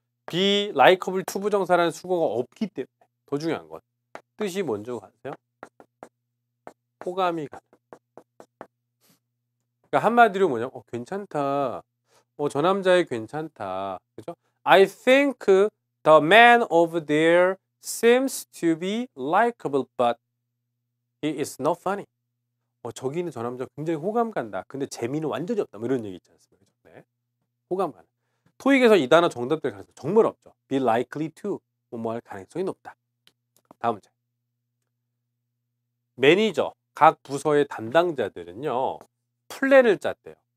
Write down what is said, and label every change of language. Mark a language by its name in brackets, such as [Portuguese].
[Korean] be likeable 투부정사라는 수거가 없기 때문에. 더 중요한 건 뜻이 뭔지 아세요? 호감이 가는. 그러니까 한마디로 뭐냐면 괜찮다. 저 남자애 괜찮다. 그죠? [English] I think The man over there seems to be likable, but he is not funny. [Korean] 저기 있는 저 남자 굉장히 호감 간다. 근데 재미는 완전히 없다. 뭐 이런 얘기 있지 않습니까? 네. 호감 가는. 토익에서 이 단어 정답될 가능성 정말 없죠. [English] Be likely to [Korean] 뭐할 가능성이 높다. 다음 문제. 매니저, 각 부서의 담당자들은요. 플랜을 짰대요.